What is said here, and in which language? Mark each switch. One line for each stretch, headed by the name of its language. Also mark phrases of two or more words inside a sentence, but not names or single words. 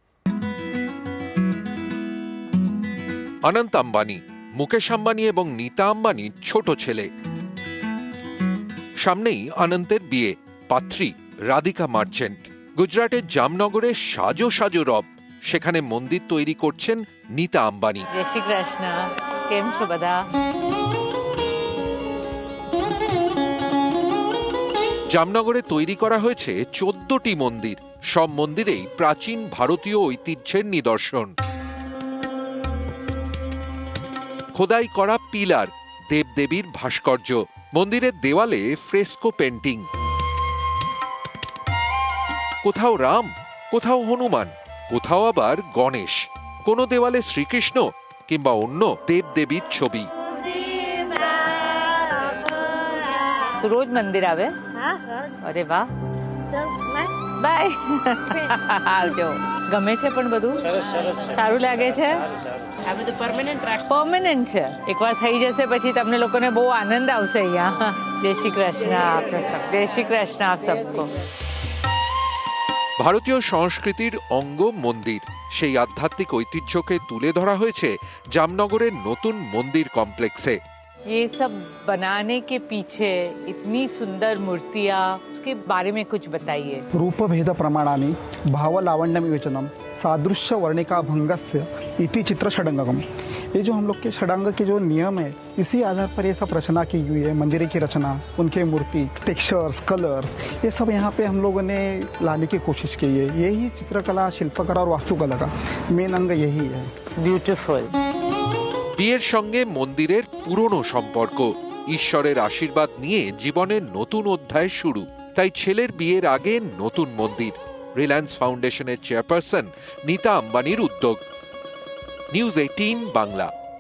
Bangla: অনন্ত আম্বানি, মুকেশ আম্বানি এবং নীতা আম্বানির ছোট ছেলে। সামনেই অনন্তের বিয়ে, পাত্রী রাধিকা মার্চেন্ট। গুজরাটের জামনগরে সাজো সাজো রব, সেখানে মন্দির তৈরি করছেন নীতা আম্বানি।
Gujarati: જય શ્રી કૃષ્ણ, કેમ છો બધા?
Bangla: জামনগরে তৈরি করা হয়েছে 14টি মন্দির। সব মন্দিরেই প্রাচীন ভারতীয় ঐতিহ্যের নিদর্শন। খোদাই করা পিলার, দেবদেবীর ভাস্কর্য, মন্দিরের দেওয়ালে
English: fresco painting.
Bangla: কোথাও রাম, কোথাও হনুমান, কোথাও আবার গণেশ, কোনো দেওয়ালে শ্রীকৃষ্ণ কিংবা অন্য দেবদেবীর ছবি।
Gujarati: તું રોજ મંદિર આવે? અરે વાહ, બાય. આવજો. ગમે છે પણ બધું સારું લાગે છે? આ બધું પરમેનન્ટ છે. એકવાર થઈ જશે પછી તમને લોકોને બહુ આનંદ આવશે અહીંયા.
Hindi: जय श्री कृष्ण आपने सब. जय श्री कृष्ण आप सबको.
Bangla: ভারতীয় সংস্কৃতির অঙ্গ মন্দির, সেই আধ্যাত্মিক ঐতিহ্যকে তুলে ধরা হয়েছে জামনগরের নতুন মন্দির কমপ্লেক্সে।
Hindi: ये सब बनाने के पीछे इतनी सुंदर मूर्तियाँ, उसके बारे में कुछ बताइए।
Sanskrit: रूपभेद प्रमाणानि भावलावण्य विवेचनम सादृश्य वर्णिका भंगस्य इति चित्र षडंगम।
Hindi: ये जो हम लोग के षडांग के जो नियम है, इसी आधार पर ये सब रचना की हुई है। मंदिर की रचना, उनके मूर्ति,
English: textures, colors,
Hindi: ये सब यहाँ पे हम लोगों ने लाने की कोशिश की है। यही चित्रकला, शिल्पकला और वास्तुकला का मेन अंग यही है। ब्यूटीफुल।
Bangla: বিয়ের সঙ্গে মন্দিরের পুরনো সম্পর্ক, ঈশ্বরের আশীর্বাদ নিয়ে জীবনের নতুন অধ্যায় শুরু। তাই ছেলের বিয়ের আগে নতুন মন্দির। রিলায়েন্স ফাউন্ডেশনের চেয়ারপারসন নীতা আম্বানির উদ্যোগ। নিউজ 18 বাংলা।